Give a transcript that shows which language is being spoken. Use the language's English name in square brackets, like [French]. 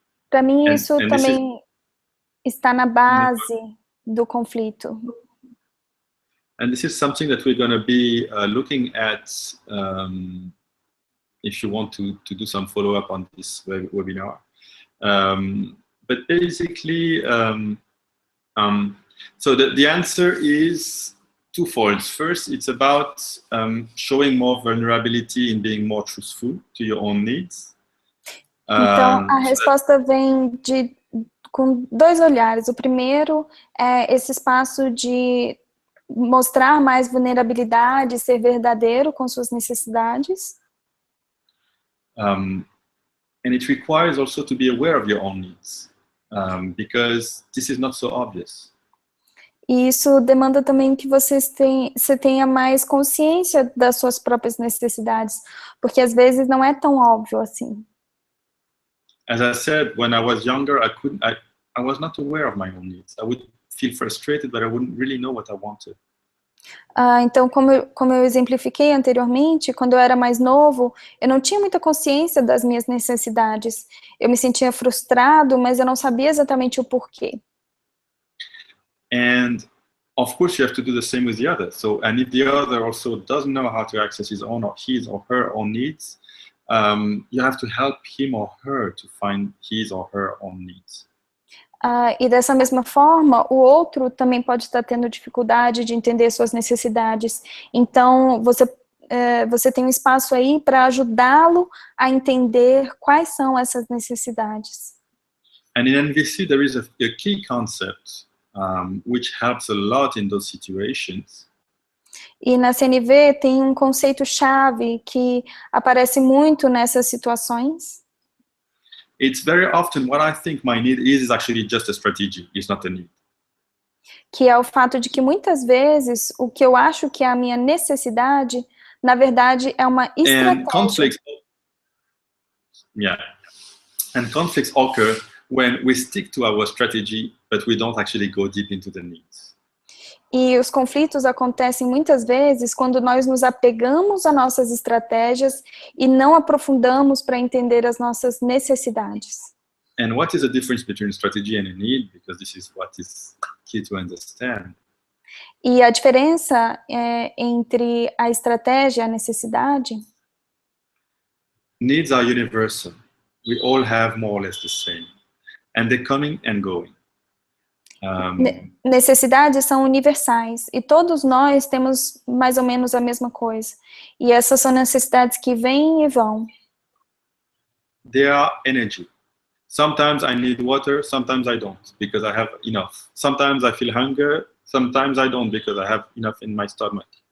[Portuguese] Para mim, isso também está na base do conflito. [English] And this is something that we're going to be looking at if you want to do some follow-up on this webinar. But basically, so the answer is twofold. First, it's about showing more vulnerability in being more truthful to your own needs. [Portuguese] Então, a resposta vem com dois olhares. O primeiro é esse espaço de mostrar mais vulnerabilidade, ser verdadeiro com suas necessidades. [English] And it requires also to be aware of your own needs, because this is not so obvious. [Portuguese] E isso demanda também que você tenha mais consciência das suas próprias necessidades, porque às vezes não é tão óbvio assim. [English] As I said, when I was younger, I was not aware of my own needs. I would feel frustrated, but I wouldn't really know what I wanted. [Portuguese] Então, como eu exemplifiquei anteriormente, quando eu era mais novo, eu não tinha muita consciência das minhas necessidades. Eu me sentia frustrado, mas eu não sabia exatamente o porquê. [English] And of course, you have to do the same with the other. So, and if the other also doesn't know how to access his or her own needs, you have to help him or her to find his or her own needs. [Portuguese] E dessa mesma forma, o outro também pode estar tendo dificuldade de entender suas necessidades. Então, você tem um espaço aí para ajudá-lo a entender quais são essas necessidades. [English] And in NVC, there is a key concept which helps a lot in those situations. [Portuguese] E na CNV tem um conceito-chave que aparece muito nessas situações. [English] It's very often what I think my need is actually just a strategy, it's not a need. [Portuguese] Que é o fato de que muitas vezes o que eu acho que é a minha necessidade, na verdade é uma estratégia. [English] And conflicts occur when we stick to our strategy, but we don't actually go deep into the needs. [Portuguese] E os conflitos acontecem muitas vezes quando nós nos apegamos a nossas estratégias e não aprofundamos para entender as nossas necessidades. [English] And what is the difference between strategy and a need? Because this is what is key to understand. [Portuguese] E a diferença entre a estratégia e a necessidade? [English] Needs are universal. We all have more or less the same. And they're coming and going. [Portuguese] Necessidades são universais e todos nós temos mais ou menos a mesma coisa. E essas são necessidades que vêm e vão. [English] They are energy. Sometimes I need water, sometimes I don't, because I have enough. Sometimes I feel hunger, sometimes I don't, because I have enough in my stomach.